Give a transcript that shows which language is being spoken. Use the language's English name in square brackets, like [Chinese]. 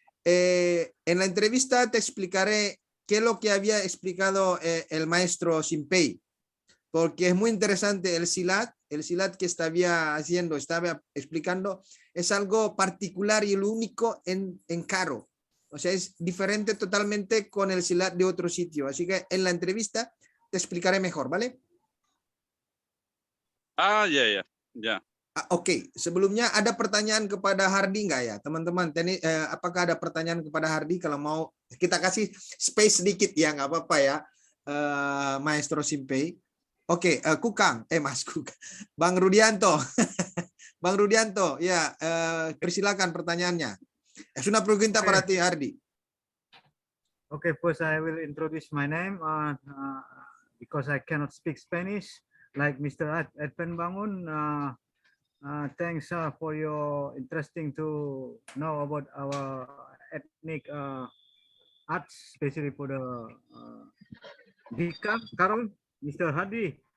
[Spanish] En la entrevista te explicaré qué es lo que había explicado el maestro Simpei, porque es muy interesante el silat que estaba explicando, es algo particular y lo único en Karo. O sea, es diferente totalmente con el silat de otro sitio. Así que en la entrevista te explicaré mejor, ¿vale? Ya. [Indonesian] Oke. Sebelumnya ada pertanyaan kepada Hardy nggak ya, teman-teman? Apakah ada pertanyaan kepada Hardy? Kalau mau kita kasih space sedikit ya, nggak apa-apa ya, Maestro Simpei. Oke, Kukang, Mas Kukang, Bang Rudianto, Bang Rudianto, ya, persilakan pertanyaannya. [Spanish] Es una pregunta para ti, Hardy. [English] Okay, first I will introduce my name because I cannot speak Spanish like Mr. Edwin Bangun. Thanks for your interesting to know about our ethnic arts, especially for the Dika, Carol, Mr. Hadi.